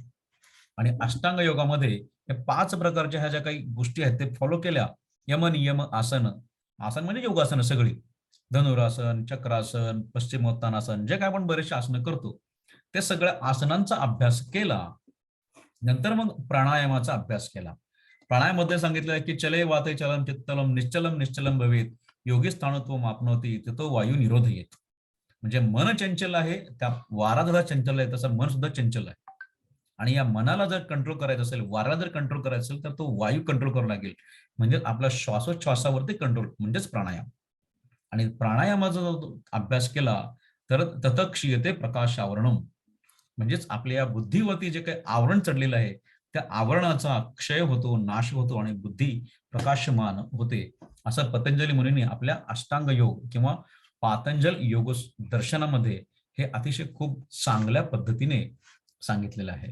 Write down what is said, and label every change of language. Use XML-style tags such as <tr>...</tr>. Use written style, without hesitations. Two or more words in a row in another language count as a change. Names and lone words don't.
<mr>आणि अष्टांग योगामध्ये या 5 प्रकारच्या ह्या ज्या काही गोष्टी आहेत ते फॉलो केल्या, यम, नियम, आसन. आसन म्हणजे योगासनं सगळी. धनुरासन, चक्रासन, पश्चिमोत्तानासन, जे काय आपण बरेचसे आसनं करतो, ते सगळ्या आसनांचा अभ्यास केला. नंतर मग प्राणायामाचा अभ्यास केला. प्राणायामामध्ये सांगितलं आहे की</mr> <sa>चले वाते चलम चित्तलम निश्चलम निश्चलम भवेत योगी स्थाणुत्वम आपनोती तिथं वायू निरोधयेत.</sa> <mr>म्हणजे मन चंचल आहे, त्या वारा जसा चंचल आहे तसं मन सुद्धा चंचल आहे. आणि या मनाला जर कंट्रोल करायचं असेल, वाऱ्याला जर कंट्रोल करायचं असेल, तर तो वायू कंट्रोल करावा लागेल. म्हणजे आपला श्वासोच्छ्वासावरती कंट्रोल म्हणजेच प्राणायाम. आणि प्राणायामाचा जो अभ्यास केला तर</mr> <sa>तत क्षीयते प्रकाश आवरणम.</sa> <mr>म्हणजेच आपल्या या बुद्धीवरती जे काही आवरण चढलेलं आहे त्या आवरणाचा क्षय होतो, नाश होतो आणि बुद्धी प्रकाशमान होते. असं पतंजली मुनींनी आपल्या अष्टांग योग किंवा पातंजल योग दर्शनामध्ये हे अतिशय खूप चांगल्या पद्धतीने सांगितलेलं आहे.</mr>